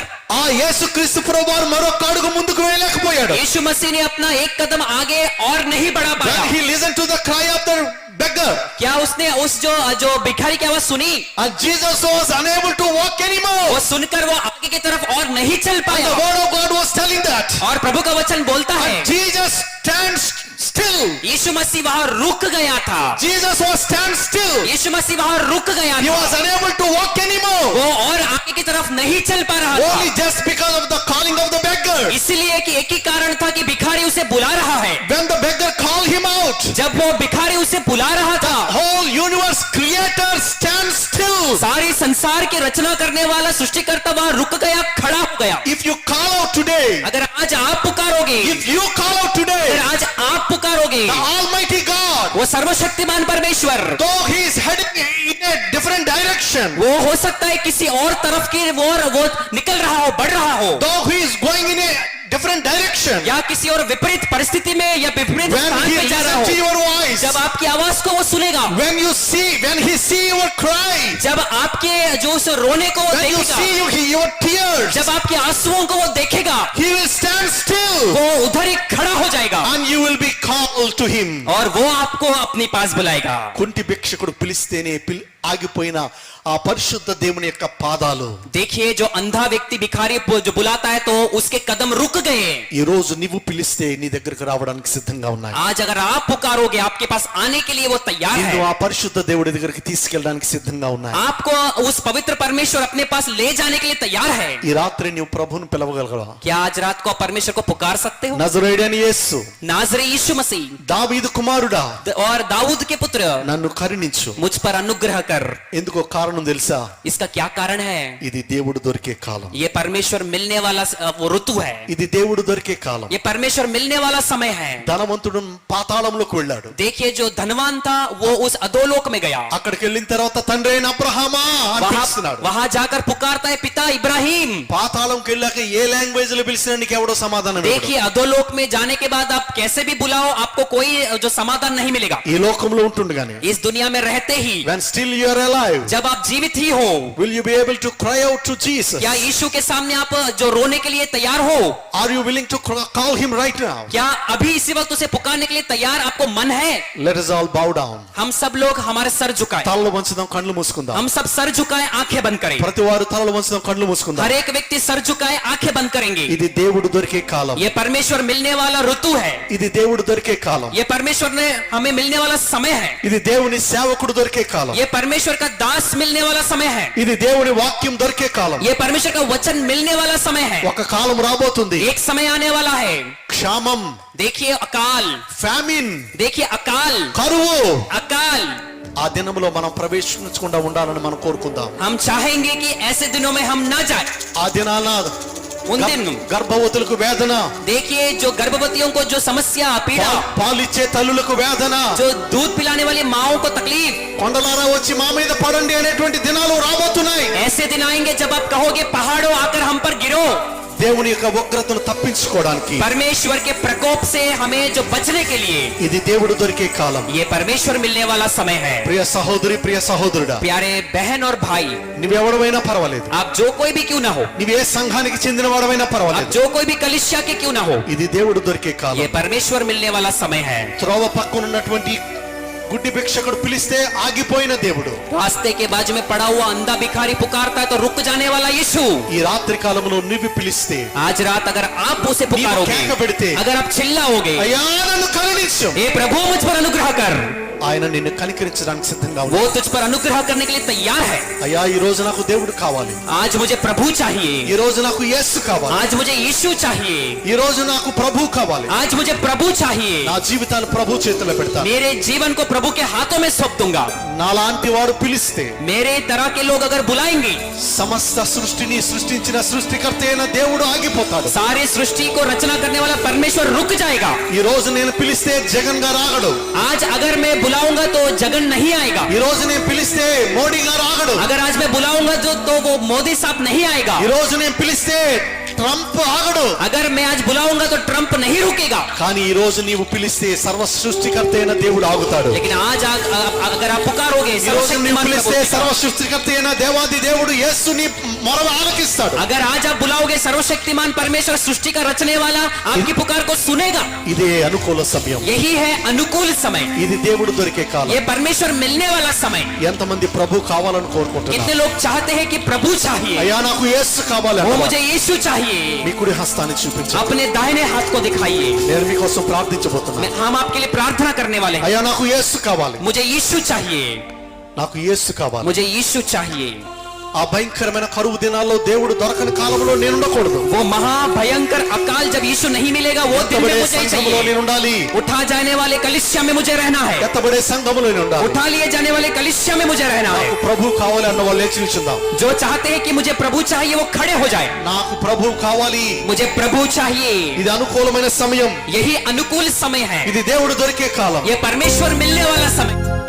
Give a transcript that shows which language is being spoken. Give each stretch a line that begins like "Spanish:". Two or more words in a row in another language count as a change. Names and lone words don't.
Telugu: ఆ యేసుక్రీస్తు ప్రభువారు మరొక అడుగు ముందుకు వేయలేకపోయాడు.
Hindi: यीशु मसीह ने अपना एक कदम आगे और नहीं बढ़ा
English: When
Hindi: पाया.
English: he listened to the cry of the beggar,
Hindi: क्या उसने उस जो भिखारी की आवाज सुनी?
English: and Jesus was unable to walk anymore.
Hindi: वो सुनकर वो आगे की तरफ और नहीं चल
English: And
Hindi: पाया.
English: the word of God was telling that.
Hindi: और प्रभु का वचन बोलता है,
English: Jesus stands still.
Hindi: यीशु मसीह वहां रुक गया था.
English: Jesus was stand still.
Hindi: यीशु मसीह वहां रुक गया
English: He
Hindi: था.
English: was unable to walk anymore.
Hindi: वो और आगे की तरफ नहीं चल पा रहा
English: Only
Hindi: था,
English: just because of the calling of the beggar.
Hindi: इसलिए कि एक ही कारण था कि भिखारी उसे बुला रहा है.
English: When the beggar called him out,
Hindi: जब वो भिखारी उसे बुला रहा था,
English: whole universe creator stands still.
Hindi: सारी संसार की रचना करने वाला सृष्टिकर्ता वहां रुक गया, खड़ा हो गया.
English: If you call out today,
Hindi: अगर आज आप पुकारोगे,
English: if you call out today,
Hindi: अगर आज आप पुकारोगे,
English: the Almighty God,
Hindi: वो सर्वशक्तिमान परमेश्वर,
English: though he is heading in a different direction,
Hindi: वो हो सकता है किसी और तरफ की वो निकल रहा हो, बढ़ रहा हो,
English: though he is going in a different direction,
Hindi: या किसी और विपरीत परिस्थिति में या विपरीत
English: when
Hindi: स्थान
English: he
Hindi: पे जा रहा
English: listens to
Hindi: हो,
English: your voice,
Hindi: जब आपकी आवाज को वो सुनेगा,
English: when he see your cry,
Hindi: जब आपके जो उस रोने को वो
English: when you
Hindi: देखेगा,
English: see your tears,
Hindi: जब आपके आंसुओं को वो देखेगा,
English: he will stand still
Hindi: वो उधर ही खड़ा हो जाएगा
English: and you will be called to him.
Hindi: और वो आपको अपने पास बुलाएगा।
Telugu: కుంటి భిక్షకుడు పిలిస్తేనే ఆగిపోయిన ఆ పరిశుద్ధ దేవుని యొక్క పాదాలు
Hindi: देखिए, जो अंधा व्यक्ति भिखारी जो बुलाता है तो उसके कदम रुक गए।
Telugu: ఈ రోజు నువ్వు పిలిస్తే నీ దగ్గరకు రావడానికి సిద్ధంగా ఉన్నాయి.
Hindi: आज अगर आप पुकारोगे, आपके पास आने के लिए वो तैयार
Telugu: నిన్ను
Hindi: है।
Telugu: ఆ పరిశుద్ధ దేవుడి దగ్గరికి తీసుకెళ్ళడానికి సిద్ధంగా ఉన్నాయి.
Hindi: आपको उस पवित्र परमेश्वर अपने पास ले जाने के लिए तैयार है।
Telugu: ఈ రాత్రి నువ్వు ప్రభువును పిలవగలవా?
Hindi: क्या आज रात को आप परमेश्वर को पुकार सकते हो?
Telugu: నజరేయుడైన యేసు,
Hindi: नाजरे यीशु मसीह
Telugu: దావీదు కుమారుడా,
Hindi: और दाऊद के पुत्र,
Telugu: నన్ను కరుణించు.
Hindi: मुझ पर अनुग्रह कर।
Telugu: ఎందుకో కారణం తెలుసా?
Hindi: इसका क्या कारण है?
Telugu: ఇది దేవుడు దొరికే కాలం.
Hindi: ये परमेश्वर मिलने वाला वो ऋतु है।
Telugu: ఇది దేవుడు దొరికే కాలం.
Hindi: ये परमेश्वर मिलने वाला समय है।
Telugu: ధనవంతుడు పాతాళంలోకి వెళ్ళాడు.
Hindi: देखिए, जो धनवान था वो उस अधोलोक में गया।
Telugu: అక్కడికి వెళ్ళిన తర్వాత తండ్రి అయిన అబ్రహామా అని పిలుస్తున్నాడు.
Hindi: वहां जाकर पुकारता है, पिता इब्राहिम।
Telugu: పాతాళంకి వెళ్ళాక ఏ లాంగ్వేజ్ లో పిలిచినా నీకు ఎవడో సమాధానం ఇవ్వడు.
Hindi: देखिए, अधोलोक में जाने के बाद आप कैसे भी बुलाओ, आपको कोई जो समाधान नहीं मिलेगा।
Telugu: ఈ లోకంలో ఉంటుండగానే
Hindi: इस दुनिया में रहते ही,
English: when still you are alive,
Hindi: जब आप जीवित ही हो,
English: will you be able to cry out to Jesus?
Hindi: क्या यीशु के सामने आप जो रोने के लिए तैयार हो?
English: Are you willing to call him right now?
Hindi: क्या अभी इसी वक्त उसे पुकारने के लिए तैयार आपको मन है?
English: Let us all bow down.
Hindi: हम सब लोग हमारे सर झुकाएं।
Telugu: తలలు వంచుదాం, కళ్ళు మూసుకుందాం.
Hindi: हम सब सर झुकाएं, आंखें बंद करें।
Telugu: ప్రతి వారు తలలు వంచుదాం, కళ్ళు మూసుకుందాం.
Hindi: हर एक व्यक्ति सर झुकाए, आंखें बंद करेंगे।
Telugu: ఇది దేవుడు దొరికే కాలం.
Hindi: ये परमेश्वर मिलने वाला ऋतु है।
Telugu: ఇది దేవుడు దొరికే కాలం.
Hindi: ये परमेश्वर ने हमें मिलने वाला समय है।
Telugu: ఇది దేవుని సేవకుడు దొరికే కాలం.
Hindi: ये परमेश्वर का दास मिलने वाला समय है।
Telugu: ఇది దేవుని వాక్యం దొరికే కాలం.
Hindi: ये परमेश्वर का वचन मिलने वाला समय है।
Telugu: ఒక కాలం రాబోతుంది.
Hindi: एक समय आने वाला है।
Telugu: క్షామం,
Hindi: देखिए अकाल,
Telugu: ఫ్యామిన్,
Hindi: देखिए अकाल,
Telugu: కరువు,
Hindi: अकाल।
Telugu: ఆ దినములో మనం ప్రవేశించకుండా ఉండాలని మనం కోరుకుందాం.
Hindi: हम चाहेंगे कि ऐसे दिनों में हम ना जाए।
Telugu: ఆ దినాన
Hindi: उन दिन
Telugu: గర్భవతులకు వేదన,
Hindi: देखिए, जो गर्भवतियों को जो समस्या, पीड़ा,
Telugu: పాలిచ్చే తల్లులకు వేదన,
Hindi: जो दूध पिलाने वाली माओं को तकलीफ,
Telugu: కొండలారా వచ్చి మా మీద పడండి అనేటువంటి దినాలు రాబోతున్నాయి.
Hindi: ऐसे दिन आएंगे जब आप कहोगे, पहाड़ों आकर हम पर गिरो।
Telugu: దేవుని యొక్క ఉగ్రతను తప్పించుకోవడానికి
Hindi: परमेश्वर के प्रकोप से हमें जो बचने के लिए
Telugu: ఇది దేవుడు దొరికే కాలం.
Hindi: ये परमेश्वर मिलने वाला समय है।
Telugu: ప్రియ సహోదరి, ప్రియ సహోదరుడా,
Hindi: प्यारे बहन और भाई,
Telugu: నువ్వెవడమైనా పర్వాలేదు,
Hindi: आप जो कोई भी क्यों ना हो,
Telugu: నువ్వు ఏ సంఘానికి చెందిన వాడమైనా
Hindi: आप
Telugu: పర్వాలేదు,
Hindi: जो कोई भी कलिसिया के क्यों ना हो,
Telugu: ఇది దేవుడు దొరికే కాలం.
Hindi: ये परमेश्वर मिलने वाला समय है।
Telugu: త్రోవ పక్కన ఉన్నటువంటి గుడ్డి భిక్షకుడు పిలిస్తే ఆగిపోయిన దేవుడు,
Hindi: रास्ते के बाजू में पड़ा हुआ अंधा भिखारी पुकारता है तो रुक जाने वाला यीशु,
Telugu: ఈ రాత్రి కాలంలో నువ్వు పిలిస్తే,
Hindi: आज रात अगर आप उसे पुकारोगे,
Telugu: కేక పెడితే,
Hindi: अगर आप चिल्लाओगे,
Telugu: అయ్యా నన్ను కరుణించు,
Hindi: हे प्रभु मुझ पर अनुग्रह कर,
Telugu: ఆయన నిన్ను కనికరించడానికి సిద్ధంగా
Hindi: वो
Telugu: ఉన్నాడు.
Hindi: तुझ पर अनुग्रह करने के लिए तैयार है।
Telugu: అయ్యా ఈ రోజు నాకు దేవుడు కావాలి,
Hindi: आज मुझे प्रभु चाहिए,
Telugu: ఈ రోజు నాకు యేసు కావాలి,
Hindi: आज मुझे यीशु चाहिए,
Telugu: ఈ రోజు నాకు ప్రభు కావాలి.
Hindi: आज मुझे प्रभु चाहिए।
Telugu: నా జీవితాన్ని ప్రభు చేతిలో పెడతాను.
Hindi: मेरे जीवन को प्रभु के हाथों में सौंप दूंगा।
Telugu: నాలాంటి వాడు పిలిస్తే,
Hindi: मेरे तरह के लोग अगर बुलाएंगे,
Telugu: సమస్త సృష్టిని సృష్టించిన సృష్టికర్త అయిన దేవుడు ఆగిపోతాడు.
Hindi: सारी सृष्टि को रचना करने वाला परमेश्वर रुक जाएगा।
Telugu: ఈ రోజు నేను పిలిస్తే జగన్ గారు ఆగడు.
Hindi: आज अगर मैं बुलाऊंगा तो जगन नहीं आएगा।
Telugu: ఈ రోజు నేను పిలిస్తే మోడీ గారు ఆగడు.
Hindi: अगर आज मैं बुलाऊंगा तो वो मोदी साहब नहीं आएगा।
Telugu: ఈ రోజు నేను పిలిస్తే ట్రంప్ ఆగడు.
Hindi: अगर मैं आज बुलाऊंगा तो ट्रंप नहीं रुकेगा।
Telugu: కానీ ఈ రోజు నీవు పిలిస్తే సర్వ సృష్టికర్త అయిన దేవుడు ఆగుతాడు.
Hindi: लेकिन आज अगर आप पुकारोगे,
Telugu: ఈ రోజు నీవు పిలిస్తే సర్వ సృష్టికర్త అయిన దేవాది దేవుడు యేసుని మొర ఆలకిస్తాడు.
Hindi: अगर आज आप बुलाओगे, सर्वशक्तिमान परमेश्वर सृष्टि का रचने वाला आपकी पुकार को सुनेगा।
Telugu: ఇదే అనుకూల సమయం.
Hindi: यही है अनुकूल समय,
Telugu: ఇది దేవుడు దొరికే కాలం.
Hindi: ये परमेश्वर मिलने वाला समय।
Telugu: ఎంతమంది ప్రభు కావాలని కోరుకుంటున్నారు?
Hindi: कितने लोग चाहते हैं कि प्रभु चाहिए,
Telugu: అయ్యా నాకు యేసు కావాలి
Hindi: वो
Telugu: అంటావా?
Hindi: मुझे यीशु चाहिए।
Telugu: మీ కుడి హస్తాన్ని చూపించండి.
Hindi: अपने दाहिने हाथ को दिखाइए।
Telugu: నేను మీకోసం ప్రార్థించబోతున్నాను.
Hindi: हम आपके लिए प्रार्थना करने वाले हैं।
Telugu: అయ్యా నాకు యేసు కావాలి,
Hindi: मुझे यीशु चाहिए,
Telugu: నాకు యేసు కావాలి.
Hindi: मुझे यीशु चाहिए।
Telugu: ఆ భయంకరమైన కరువు దినాల్లో దేవుడు దొరకని కాలంలో నేను ఉండకూడదు.
Hindi: वो महाभयंकर अकाल जब यीशु नहीं मिलेगा, वो दिन में
Telugu: ఎత్తబడే
Hindi: मुझे
Telugu: సంఘములో
Hindi: चाहिए।
Telugu: నేను ఉండాలి.
Hindi: उठा जाने वाले कलिसिया में मुझे रहना है।
Telugu: ఎత్తబడే సంఘములో నేను ఉండాలి.
Hindi: उठा लिए जाने वाले कलिसिया में मुझे रहना है।
Telugu: నాకు ప్రభు కావాలి అన్న వాళ్ళు లేచి నిల్చుందాం.
Hindi: जो चाहते हैं कि मुझे प्रभु चाहिए वो खड़े हो जाए।
Telugu: నాకు ప్రభు కావాలి.
Hindi: मुझे प्रभु चाहिए।
Telugu: ఇది అనుకూలమైన సమయం.
Hindi: यही अनुकूल समय है,
Telugu: ఇది దేవుడు దొరికే కాలం.
Hindi: ये परमेश्वर मिलने वाला समय।